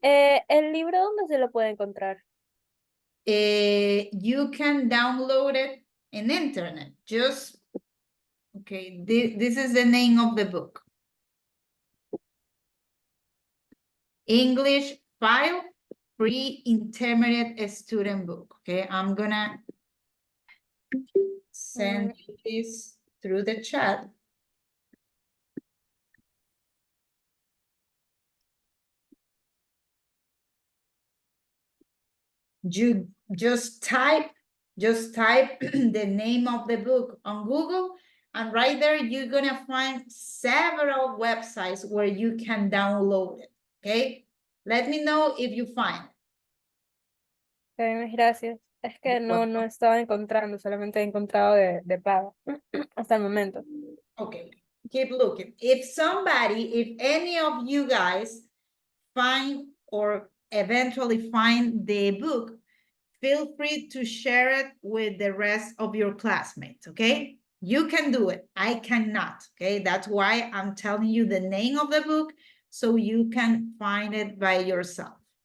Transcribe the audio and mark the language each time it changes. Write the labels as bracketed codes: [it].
[es] ¿El libro dónde se lo puede encontrar? [en] You can download it in internet. Just, okay, this is the name of the book. English file, pre-intermediate student book. Okay, I'm gonna send you this through the chat. You just type the name of the book on Google, and right there you're gonna find several websites where you can download it. Okay, let me know if you find it. [es] Miss, gracias. Es que no estaba encontrando, solamente he encontrado de pago hasta el momento. [en] Okay, keep looking. If any of you guys find or eventually find the book, feel free to share it with the rest of your classmates, okay? You can do it, I cannot, okay? That's why I'm telling you the name of the book so you can find it by yourself.